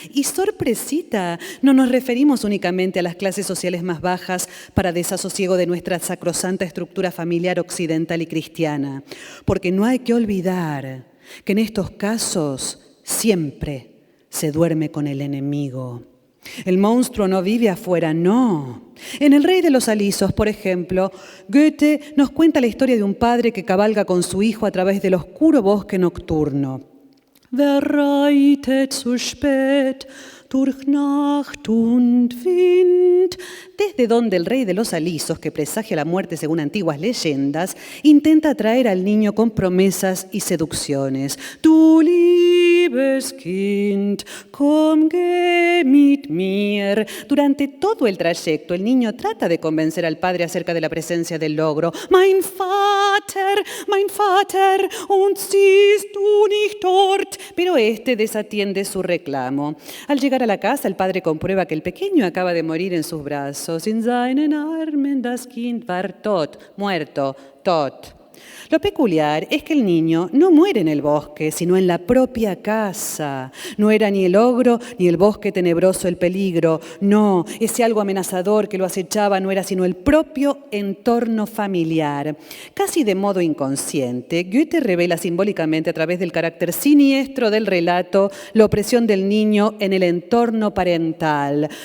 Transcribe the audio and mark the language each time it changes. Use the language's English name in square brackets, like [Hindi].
[Spanish] Y sorpresita, no nos referimos únicamente a las clases sociales más bajas para desasosiego de nuestra sacrosanta estructura familiar occidental y cristiana, porque no hay que olvidar que en estos casos siempre se duerme con el enemigo. El monstruo no vive afuera, no. En El Rey de los Alisos, por ejemplo, Goethe nos cuenta la historia de un padre que cabalga con su hijo a través del oscuro bosque nocturno. [German] Wer reitet so spät durch Nacht und Wind? [Spanish] Desde donde el Rey de los Alisos, que presagia la muerte según antiguas leyendas, intenta atraer al niño con promesas y seducciones. [German] Du liebes Kind, komm geh mit mir. [Spanish] Durante todo el trayecto, el niño trata de convencer al padre acerca de la presencia del logro. [German] Mein Vater, und siehst du nicht dort? [Spanish] Pero este desatiende su reclamo. Al llegar a la casa, el padre comprueba que el pequeño acaba de morir en sus brazos. [German] In seinen Armen das Kind war tot, [Spanish] muerto, [German] tot. [Spanish] Lo peculiar es que el niño no muere en el bosque, sino en la propia casa. No era ni el ogro ni el bosque tenebroso el peligro. No, ese algo amenazador que lo acechaba no era sino el propio entorno familiar. Casi de modo inconsciente, Goethe revela simbólicamente a través del carácter siniestro del relato la opresión del niño en el entorno parental.